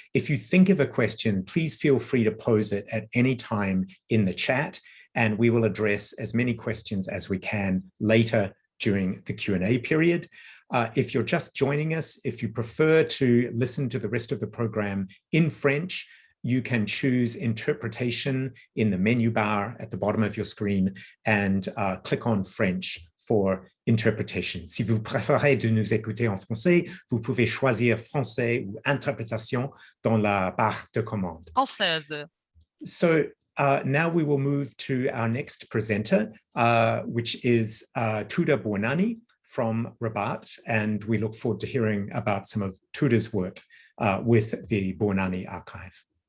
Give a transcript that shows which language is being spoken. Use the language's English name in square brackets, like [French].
[English] If you think of a question, please feel free to pose it at any time in the chat, and we will address as many questions as we can later during the Q&A period. If you're just joining us, if you prefer to listen to the rest of the program in French, you can choose interpretation in the menu bar at the bottom of your screen and click on French for interpretation. [French] Si vous préférez de nous écouter en français, vous pouvez choisir français ou interprétation dans la barre de commande. Française. [English] So now we will move to our next presenter, which is Touda Bouanani from Rabat, and we look forward to hearing about some of Touda's work with the Bouanani archive.